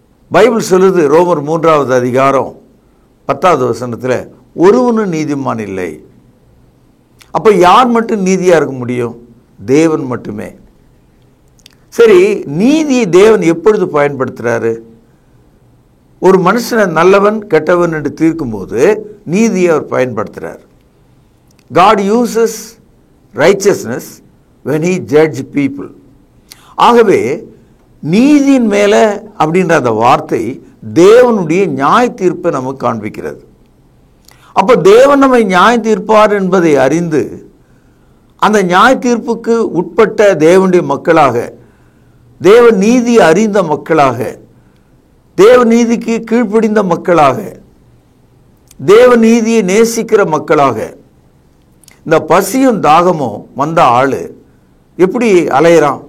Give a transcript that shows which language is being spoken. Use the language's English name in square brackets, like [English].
[Tamil] Bible சொல்லுது, ரோமர் 3வது அதிகாரம் 10வது வசனத்தில், ஒருவனும் நீதிமான் இல்லை. அப்போ யார் மட்டும் நீதியாக இருக்க முடியும்? தேவன் மட்டுமே. சரி, நீதி தேவன் எப்பொழுது பயன்படுத்துகிறாரு? ஒரு மனுஷனை நல்லவன் கெட்டவன் என்று தீர்க்கும்போது நீதியை அவர் பயன்படுத்துகிறார். [English] God uses righteousness when he judge people. [Tamil] ஆகவே நீதியின் மேலே அப்படின்ற அந்த வார்த்தை தேவனுடைய நியாய தீர்ப்பை நமக்கு காண்பிக்கிறது. அப்போ தேவன் நம்மை நியாய தீர்ப்பார் என்பதை அறிந்து அந்த நியாய தீர்ப்புக்கு உட்பட்ட தேவனுடைய மக்களாக, தேவ நீதி அறிந்த மக்களாக, தேவ நீதிக்கு கீழ்ப்படிந்த மக்களாக, தேவ நீதியை நேசிக்கிற மக்களாக, இந்த பசியும் தாகமும் வந்த ஆள் எப்படி அலையிறான்?